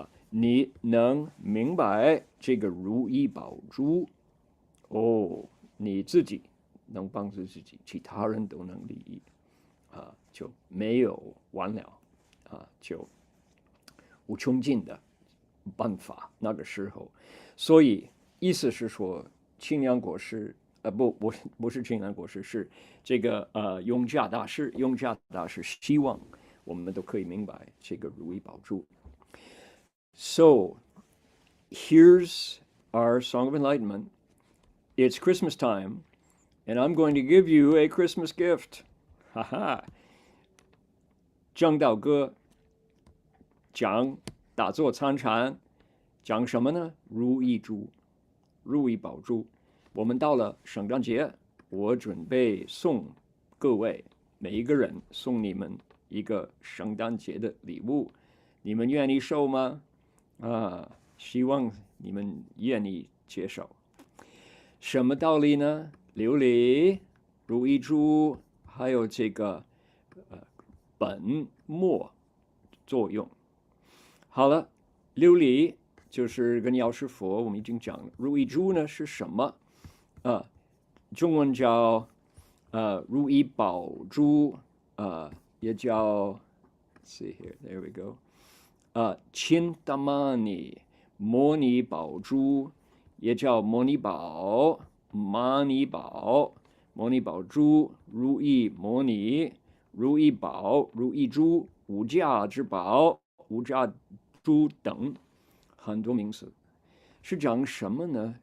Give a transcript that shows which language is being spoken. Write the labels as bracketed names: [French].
[Chinese] 你能明白这个如意宝珠你自己能帮助自己，其他人都能利益就没有完了就无穷尽的办法。那个时候，所以意思是说，清凉果实不是清凉果实，是这个永嘉大师希望我们都可以明白这个如意宝珠。 [English] So, here's our Song of Enlightenment. It's Christmas time, and I'm going to give you a Christmas gift. Haha. [Chinese] 证道歌讲打坐参禅，讲什么呢？如意珠，如意宝珠。我们到了圣诞节，我准备送各位每一个人送你们一个圣诞节的礼物，你们愿意收吗？希望你们愿意接受。什么道理呢？琉璃、如意珠，还有这个本末作用。好了，琉璃就是跟药师佛，我们已经讲了。如意珠呢是什么？中文叫如意宝珠，也叫 [English] see here, there we go. [Chinese] 亲达玛尼摩尼宝珠，也叫摩尼宝、玛尼宝、摩尼宝珠、如意摩尼、如意宝、如意珠、无价之宝、无价珠等很多名词，是讲什么呢？